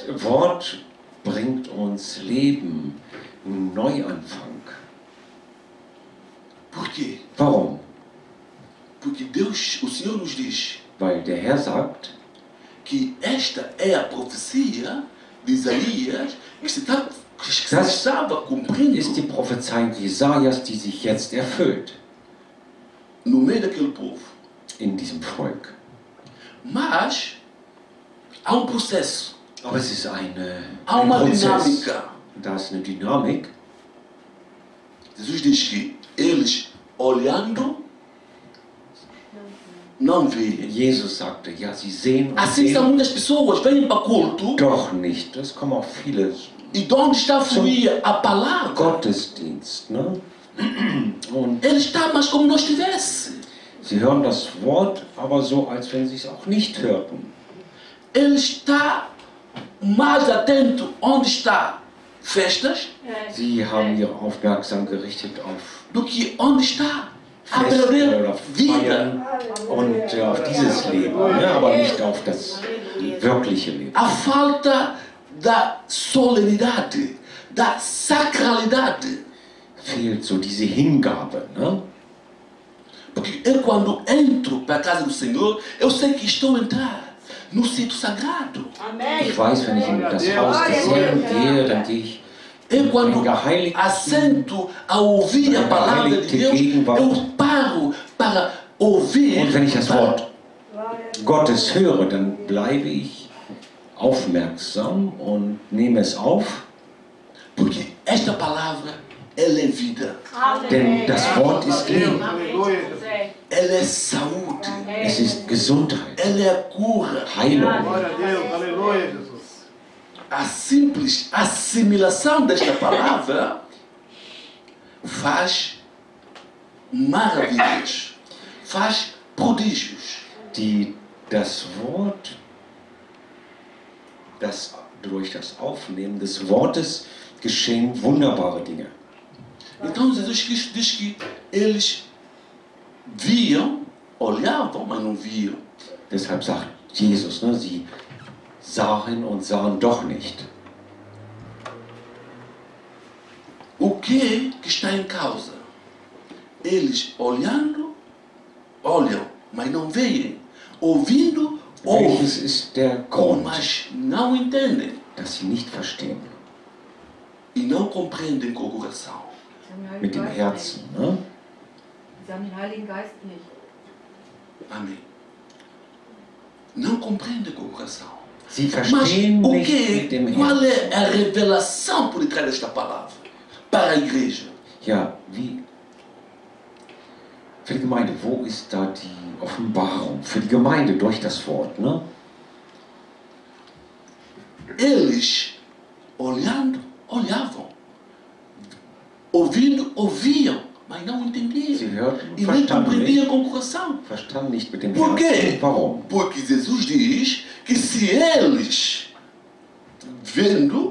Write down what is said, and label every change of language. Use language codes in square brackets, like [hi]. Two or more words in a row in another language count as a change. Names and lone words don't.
[de] das Wort bringt uns Leben, Neuanfang. [pt] Por quê? [de] Warum? [pt] Porque Deus, o Senhor nos diz [de] Weil der Herr sagt, [pt] que esta é a profecia de Isaías que se estava cumprindo [de] ist die Prophezeiung Jesajas, die sich jetzt erfüllt [pt] no meio daquele povo. [de] in diesem Volk. [pt] Mas há um processo, [de] Aber es ist [pt] há [de] ein [pt] uma [de] Prozess. [pt] dinâmica. [de] Da ist eine Dynamik. [pt] Jesus diz que eles olhando não veem. [de] Jesus sagte, ja, sie sehen und [pt] Assim são [de] sehen, [pt] muitas pessoas, vêm para culto [de] doch nicht. Es kommen auch viele [pt] e de onde está a fluir a palavra, [de] Gottesdienst. Ne? Und [pt] ele está mais como nós estivesse. [de] sie hören das Wort, aber so, als wenn sie es auch nicht hörten. [pt] Ele está mais atento onde está festas [de] Sie haben ihre Aufmerksamkeit gerichtet auf [pt] do que onde está a [de] Feste [pt] verdadeira [de] oder [pt] vida. [de] Feiern und auf dieses Leben, ne? Aber nicht auf das wirkliche Leben. [pt] A falta da solenidade, da sacralidade. [de] Fehlt so diese Hingabe. Ne? [pt] Porque eu quando entro para a casa do Senhor, eu sei que estou a entrar no sítio sagrado. Amém. [de] Ich weiß, wenn ich in das Haus des Herrn gehe, dann gehe ich [pt] Eu quando [de] in geheiligten [pt] assento a ouvir a palavra de Deus, eu paro para ouvir. [de] Und wenn ich das Wort Gottes höre, dann bleibe ich aufmerksam und nehme es auf, [pt] Porque esta palavra, ela é vida, [de] denn das Wort ist Leben. [pt] Aleluia. ela é saúde, [de] Es ist Gesundheit, [pt] ela é cura. [de] Heilung. [pt] Glória a Deus, aleluia, Jesus. A simples assimilação desta palavra faz maravilhas, faz prodígios. [de] Das Wort, durch das Aufnehmen des Wortes geschehen wunderbare Dinge. [pt] Então Jesus Cristo diz que eles viam, olhavam, mas não viam. [de] Deshalb sagt Jesus. Ne? Sie sahen und sahen doch nicht. [pt] O que está em causa? Eles olham, mas não veem. Ouvindo, ouvem, [de] Welches ist der Grund, [pt] mas não entendem. [de] dass sie nicht verstehen? [pt] E não compreendem com o coração. [de] Mit dem Herzen. Ne? Sie haben den Heiligen Geist nicht. [pt] Amém. Não compreendem com o coração. [de] Sie [pt] Mas [de] verstehen [pt] o [de] nicht mit [pt] que, [de] dem [pt] qual [de] Herzen. [pt] é a revelação por detrás desta palavra para a igreja? [de] Ja, wie? Für die Gemeinde, wo ist da die Offenbarung? Für die Gemeinde durch das Wort, ne? [pt] Eles, olhavam, ouvindo, ouviam, mas não entendiam. [de] Sie hörten, [pt] E nem [de] verstanden [pt] compreendiam [de] nicht, [pt] com o coração. [de] verstanden nicht mit dem [pt] Por quê? [de] Herzen. Warum? [pt] Porque Jesus diz que se eles, vendo,